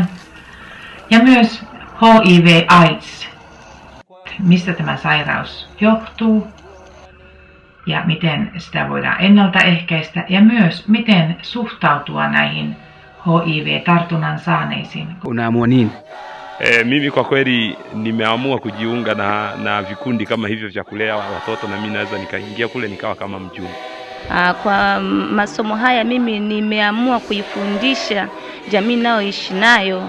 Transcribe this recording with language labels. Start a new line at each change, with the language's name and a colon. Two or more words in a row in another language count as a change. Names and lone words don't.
Finnish: Ja myös HIV/AIDS. Mistä tämä sairaus johtuu ja miten sitä voidaan ennaltaehkäistä ja myös miten suhtautua näihin HIV-tartunnan saaneisiin.
Swahili: Unaamua nini? Mimi kwa kweli nimeamua kujiunga na vikundi kama hivyo vya kulea watoto, na mimi naweza nikaingia kule nikawa kama mjumbe. Kwa masomo haya mimi nimeamua kuifundisha jamii nayoishi nayo.